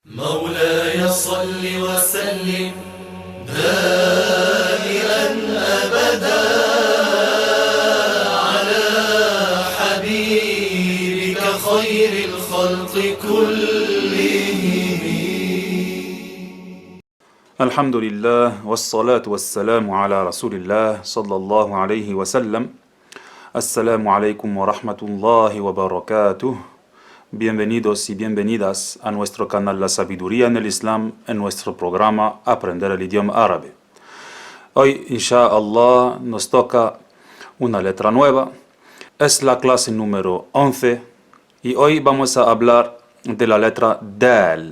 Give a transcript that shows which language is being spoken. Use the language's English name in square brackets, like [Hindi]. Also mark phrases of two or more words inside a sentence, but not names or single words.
[Arabic] مولاي صل وسلم دائما أبدا على حبيبك خير الخلق كلهم. الحمد لله والصلاة والسلام على رسول الله صلى الله عليه وسلم. السلام عليكم ورحمة الله وبركاته. [Spanish] Bienvenidos y bienvenidas a nuestro canal La Sabiduría en el Islam, en nuestro programa Aprender el idioma árabe. Hoy, inshallah, nos toca una letra nueva. Es la clase número 11 y hoy vamos a hablar de la letra Dal.